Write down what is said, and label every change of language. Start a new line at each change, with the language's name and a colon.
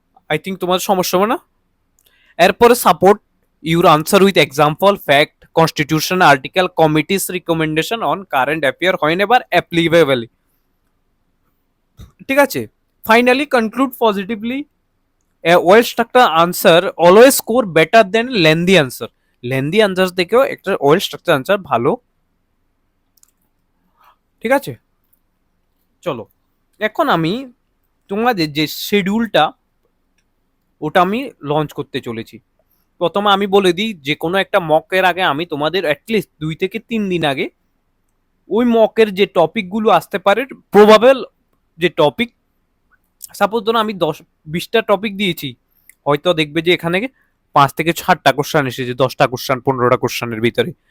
English: I think
Bangla: তোমার সমস্যা হবে না। এরপরে
English: support your answer with example, fact, constitution article, committees recommendation on current affair whenever applicable,
Bangla: ঠিক আছে।
English: Finally conclude positively, A well structured answer always score better than lengthy answer.
Bangla: Lengthy answer থেকেও একটা well structure answer ভালো। ঠিক আছে, চলো এখন আমি তোমাদের যে শিডিউলটা ওটা আমি লঞ্চ করতে চলেছি। প্রথমে আমি বলে দিই, যে কোনো একটা মকের আগে আমি তোমাদের অ্যাটলিস্ট 2 থেকে 3 দিন আগে ওই মকের যে টপিকগুলো আসতে পারে, প্রবাবেল যে টপিক, সাপোজ ধরো আমি 10-20টা টপিক দিয়েছি, হয়তো দেখবে যে এখানে 5 থেকে 7টা কোশ্চেন এসেছে, 10টা কোশ্চেন 15টা কোশ্চেনের ভিতরে।